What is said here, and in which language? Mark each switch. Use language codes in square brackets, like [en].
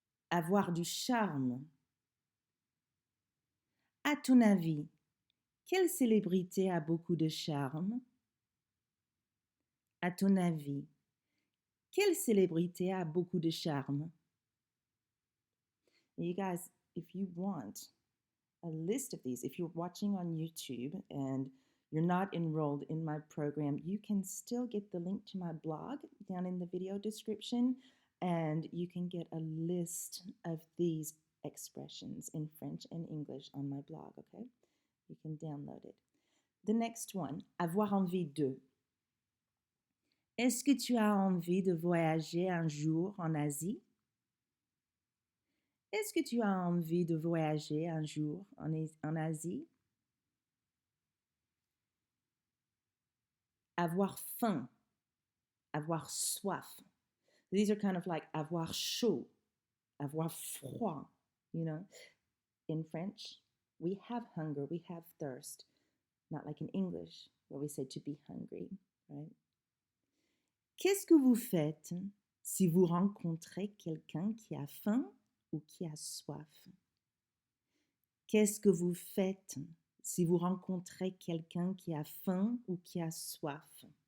[fr] Avoir du charme. À ton avis, quelle célébrité a beaucoup de charme? À ton avis, quelle célébrité a beaucoup de charme? [en] You guys, if you want a list of these, if you're watching on YouTube and you're not enrolled in my program, you can still get the link to my blog down in the video description, and you can get a list of these expressions in French and English on my blog, okay? You can download it. The next one, [fr] avoir envie de. Est-ce que tu as envie de voyager un jour en Asie? Est-ce que tu as envie de voyager un jour en Asie? Avoir faim, avoir soif. [en] These are kind of like [fr] avoir chaud, avoir froid, [en] you know. In French, we have hunger, we have thirst. Not like in English, where we say to be hungry, right? [fr] Qu'est-ce que vous faites si vous rencontrez quelqu'un qui a faim ou qui a soif? Qu'est-ce que vous faites si vous rencontrez quelqu'un qui a faim ou qui a soif?